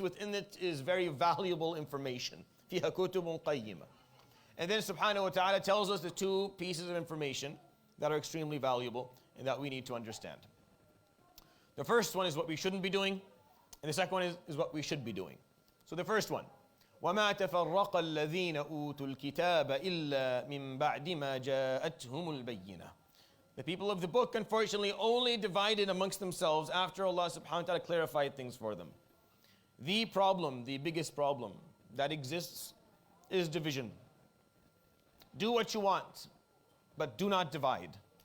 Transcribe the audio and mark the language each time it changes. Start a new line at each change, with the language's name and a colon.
English: Within it is very valuable information.
Arabic: فِيهَا كُتُبٌ قَيِّمَةٌ.
English: And then subhanahu wa ta'ala tells us the two pieces of information that are extremely valuable and that we need to understand. The first one is what we shouldn't be doing, and the second one is what we should be doing. So the first one,
Arabic: وَمَا تَفَرَّقَ الَّذِينَ أُوتُوا الْكِتَابَ إِلَّا مِن بَعْدِ مَا جَاءَتْهُمُ الْبَيِّنَةُ.
English: The people of the book, unfortunately, only divided amongst themselves after Allah subhanahu wa ta'ala clarified things for them. The problem, the biggest problem that exists is division. Do what you want, but do not divide.